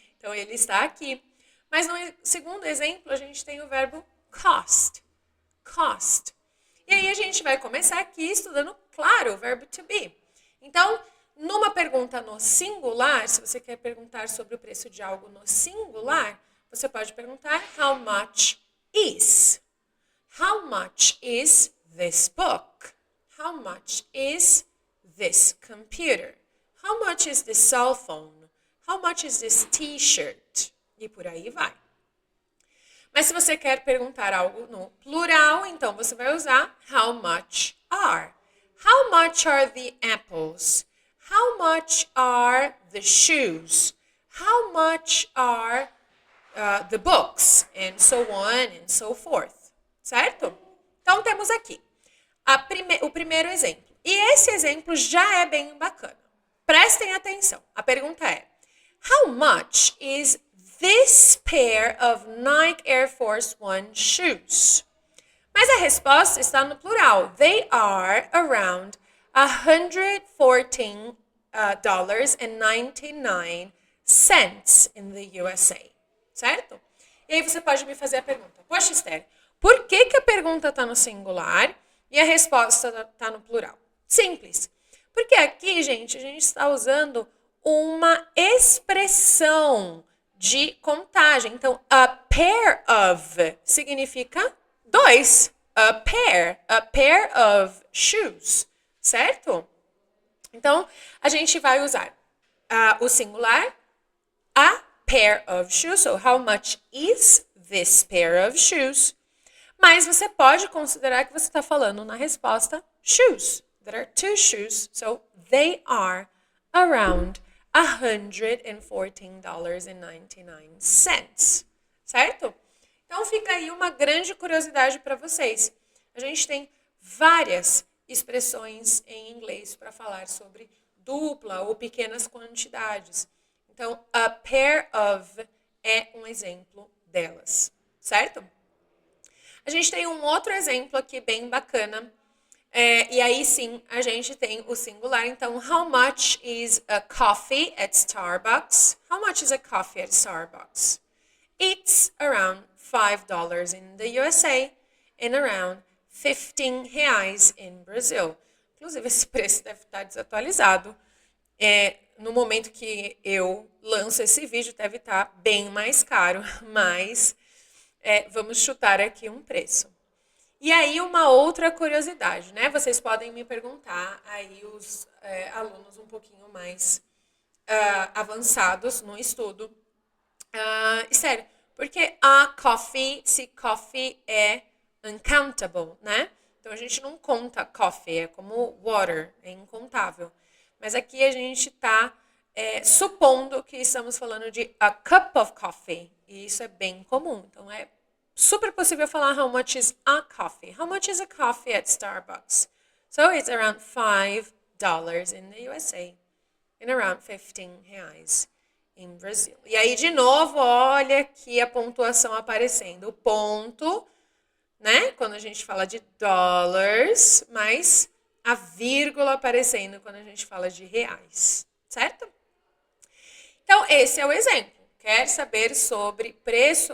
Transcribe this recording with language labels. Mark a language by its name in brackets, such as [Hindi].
[Portuguese] Então, ele está aqui. Mas no segundo exemplo, a gente tem o verbo cost. Cost. E aí a gente vai começar aqui estudando, claro, o verbo to be. Então, numa pergunta no singular, se você quer perguntar sobre o preço de algo no singular, você pode perguntar [English] how much is? How much is this book? How much is this computer? How much is this cell phone? How much is this t-shirt? [Portuguese] E por aí vai. Mas se você quer perguntar algo no plural, então você vai usar [English] how much are. How much are the apples? How much are the shoes? How much are the books? And so on and so forth. Certo? [Portuguese] Então temos aqui o primeiro exemplo. E esse exemplo já é bem bacana. Prestem atenção. A pergunta é: [English] how much is this pair of Nike Air Force One shoes? [Portuguese] Mas a resposta está no plural. [English] They are around $114.99 in the USA. [Portuguese] Certo? E aí você pode me fazer a pergunta: poxa, Esther, por que a pergunta está no singular e a resposta está no plural? Simples. Porque aqui, gente, a gente está usando uma expressão de contagem. Então, a pair of significa 2. [English] A pair of shoes, certo? [Portuguese] Então, a gente vai usar o singular, [English] a pair of shoes. So, how much is this pair of shoes? [Portuguese] Mas você pode considerar que você está falando na resposta shoes. [English] There are 2 shoes, so they are around $114.99. [Portuguese] Certo? Então fica aí uma grande curiosidade para vocês. A gente tem várias expressões em inglês para falar sobre dupla ou pequenas quantidades. Então, a pair of é um exemplo delas, certo? A gente tem um outro exemplo aqui bem bacana. E aí sim, a gente tem o singular. [English] Então, how much is a coffee at Starbucks? How much is a coffee at Starbucks? It's around $5 in the USA and around 15 reais in Brazil. [Portuguese] Inclusive, esse preço deve estar desatualizado. No momento que eu lanço esse vídeo, deve estar bem mais caro, mas vamos chutar aqui um preço. E aí, uma outra curiosidade, né? Vocês podem me perguntar, aí os alunos um pouquinho mais avançados no estudo. Sério, porque a coffee, se coffee é uncountable, né? Então a gente não conta coffee, é como water, é incontável. Mas aqui a gente está supondo que estamos falando de [English] a cup of coffee, [Portuguese] e isso é bem comum. Então é super possível falar [English] how much is a coffee. How much is a coffee at Starbucks? So it's around $5 in the USA and around 15 reais [Portuguese] em Brasil. E aí, de novo, olha aqui a pontuação aparecendo. O ponto, né? Quando a gente fala de dólares, mas a vírgula aparecendo quando a gente fala de reais, certo? Então, esse é o exemplo. Quer saber sobre preço?